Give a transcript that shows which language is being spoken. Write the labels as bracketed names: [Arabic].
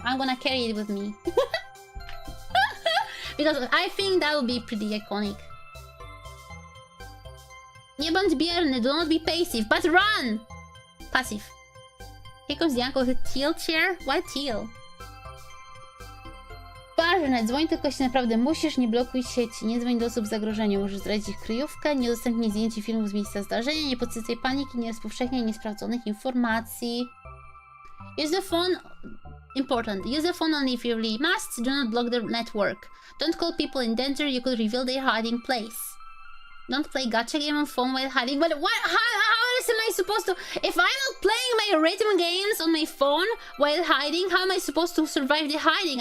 [English] I'm gonna carry it with me. Because I think that would be pretty iconic. Nie bądź bierny, do not be passive, but run! Passive. Here comes Dianko with a teal chair. Why teal? [Polish] Ważne, dzwoń tylko jeśli naprawdę musisz, nie blokuj sieci, nie dzwoń do osób w zagrożeniu, możesz zdradzić ich kryjówkę, nie udostępnij zdjęć i filmów z miejsca zdarzenia, nie podsycaj paniki, nie rozpowszechniaj niesprawdzonych informacji. [English] Use the phone... Important. Use the phone only if you really must. Do not block the network. Don't call people in danger. You could reveal their hiding place. Don't play gacha game on phone while hiding. But what? How am I supposed to? If I'm not playing my rhythm games on my phone while hiding, how am I supposed to survive the hiding?